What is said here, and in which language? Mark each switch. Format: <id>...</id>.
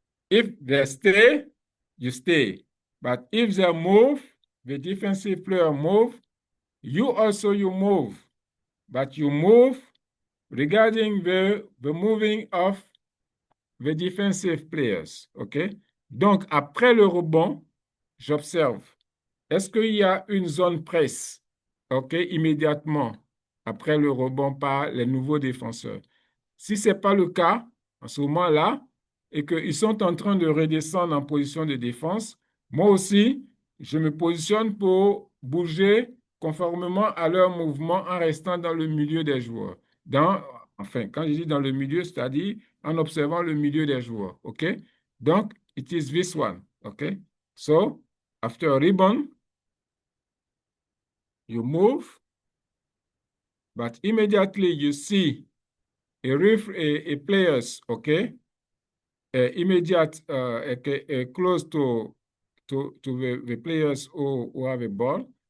<en>If they stay, you stay. But if they move, the defensive player move, you also you move. But you move regarding the moving of the defensive players. OK?</en> <fr>Donc, après le rebond, j'observe. Est-ce qu'il y a une zone presse? OK? Immédiatement après le rebond par les nouveaux défenseurs. Si ce n'est pas le cas, en ce moment-là, et qu'ils sont en train de redescendre en position de défense, moi aussi, je me positionne pour bouger conformément à leur mouvement en restant dans le milieu des joueurs. Enfin, quand je dis dans le milieu, c'est-à-dire en observant le milieu des joueurs.</fr> <en>OK? Donc, it is this one. OK? So, after a rebound, you move, but immediately you see a players, okay, immediate, close to the players who have a ball.</en>